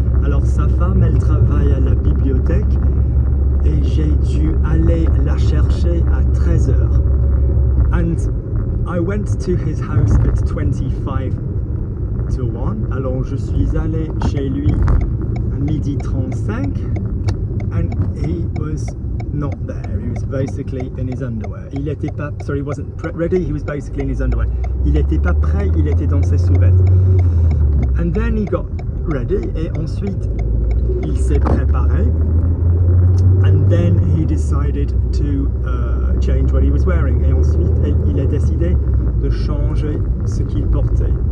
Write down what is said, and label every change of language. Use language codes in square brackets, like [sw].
[fr] Alors sa femme elle travaille à la bibliothèque et j'ai dû aller la chercher à 13h. [en] And I went to his house at 25 to 1. [fr] Alors je suis allé chez lui à 12h35 [en] and he was not there. He was basically in his underwear. [fr] Il était pas, [en] sorry, he wasn't ready, he was basically in his underwear. [fr] Il était pas prêt, il était dans ses sous-vêtements. [en] And then he got ready [fr] et ensuite il s'est préparé. [en] And then he decided to change what he was wearing. [fr] Et ensuite, il a décidé de changer ce qu'il portait.